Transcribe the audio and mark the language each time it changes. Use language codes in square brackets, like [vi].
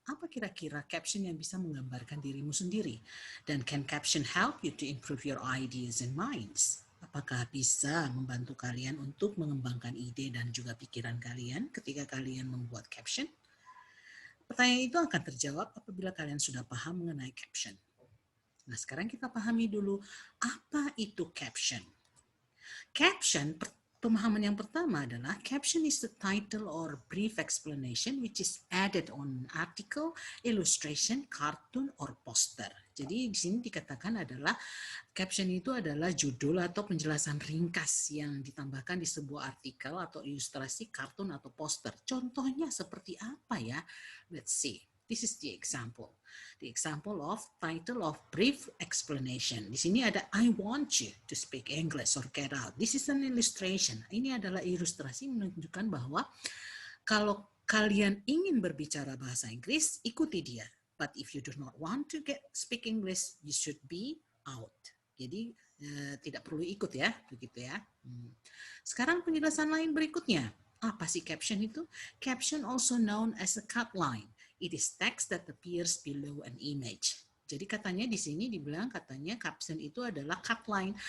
[id] Apa kira-kira caption yang bisa menggambarkan dirimu sendiri? Dan [en] can caption help you to improve your ideas and minds? [id] Apakah bisa membantu kalian untuk mengembangkan ide dan juga pikiran kalian ketika kalian membuat caption? Pertanyaan itu akan terjawab apabila kalian sudah paham mengenai caption. Nah, sekarang kita pahami dulu apa itu caption. [en] Caption, [id] pemahaman yang pertama adalah [en] caption is the title or brief explanation which is added on article, illustration, cartoon, or poster. [id] Jadi di sini dikatakan adalah caption itu adalah judul atau penjelasan ringkas yang ditambahkan di sebuah artikel atau ilustrasi, kartun, atau poster. Contohnya seperti apa ya? [en] Let's see. This is the example. The example of title of brief explanation. [id] Di sini ada [en] I want you to speak English or get out. This is an illustration. [id] Ini adalah ilustrasi menunjukkan bahwa kalau kalian ingin berbicara bahasa Inggris, ikuti dia. [en] But if you do not want to speak English, you should be out. [id] Jadi tidak perlu ikut ya, begitu ya. Sekarang penjelasan lain berikutnya. Apa sih caption itu? [en] Caption also known as a cutline. It is text that appears below an image. [id] Jadi katanya di sini dibilang katanya caption itu adalah cutline.